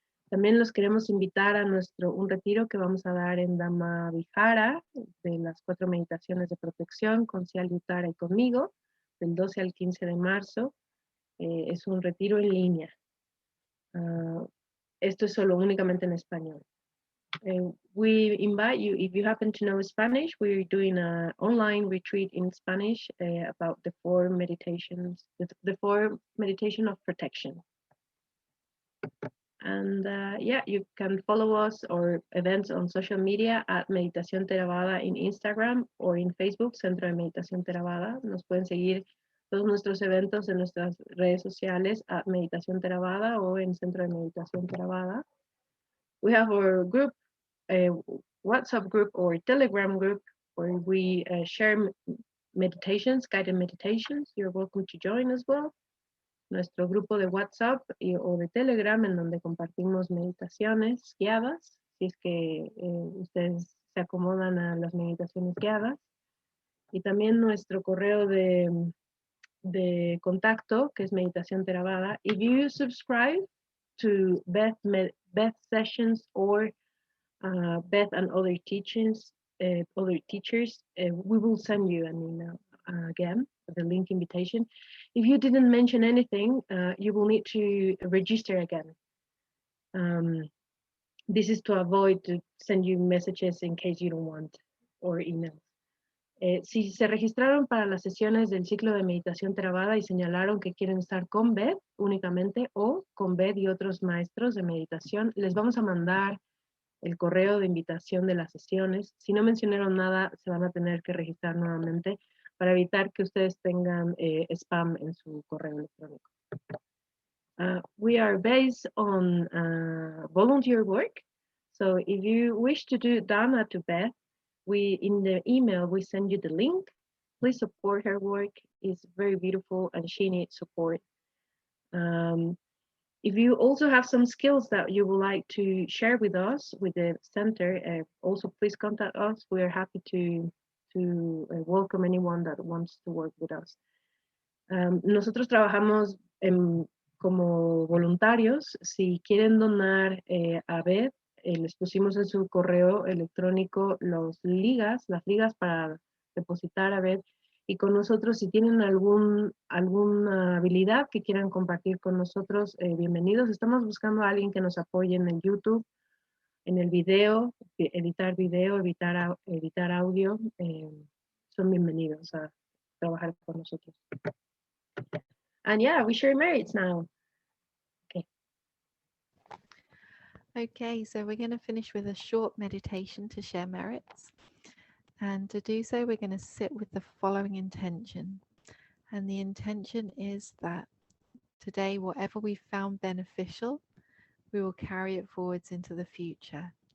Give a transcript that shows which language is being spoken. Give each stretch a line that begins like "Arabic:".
Spanish: También los queremos invitar a un retiro que vamos a dar en Dhamma Vihara, de las 4 meditaciones de protección con Cial Yutara y conmigo, del 12 al 15 de marzo. Es un retiro en línea. Esto es solo únicamente en español.
English: We invite you, if you happen to know Spanish, we're doing an online retreat in Spanish about the 4 meditations, the 4 meditation of protection. And yeah, you can follow us or events on social media at Meditación Theravada in Instagram or in Facebook, Centro de Meditación Theravada.
Spanish: Nos pueden seguir todos nuestros eventos en nuestras redes sociales at Meditación Theravada o en Centro de Meditación Theravada.
English: We have our group, WhatsApp group or Telegram group where we share meditations, guided meditations. You're welcome to join as well.
Spanish: Nuestro grupo de WhatsApp o de Telegram en donde compartimos meditaciones guiadas, si es que ustedes se acomodan a las meditaciones guiadas. Y también nuestro correo de contacto, que es Meditación Theravada.
English: If you subscribe to Beth sessions or Beth and other teachers, we will send you an email again, the link invitation. If you didn't mention anything, you will need to register again. This is to avoid to send you messages in case you don't want, or emails.
Spanish: Si se registraron para las sesiones del ciclo de meditación Theravada y señalaron que quieren estar con Beth únicamente o con Beth y otros maestros de meditación, les vamos a mandar el correo de invitación de las sesiones. Si no mencionaron nada, se van a tener que registrar nuevamente para evitar que ustedes tengan spam en su correo electrónico.
English: We are based on volunteer work. So if you wish to do Dhamma to Beth, in the email, we send you the link. Please support her work. It's very beautiful and she needs support. If you also have some skills that you would like to share with us, with the center, also please contact us. We are happy to welcome anyone that wants to work with us.
Spanish: Nosotros trabajamos como voluntarios. Si quieren donar a Beth, les pusimos en su correo electrónico las ligas para depositar a Beth. Y con nosotros, si tienen alguna habilidad que quieran compartir con nosotros, bienvenidos. Estamos buscando a alguien que nos apoye en el YouTube, en el video, editar video, editar audio. Son bienvenidos a trabajar con nosotros.
English: And yeah, we share merits now. Okay. Okay, so we're going to finish with a short meditation to share merits. And to do so, we're going to sit with the following intention. And the intention is that today, whatever we found beneficial, we will carry it forwards into the future.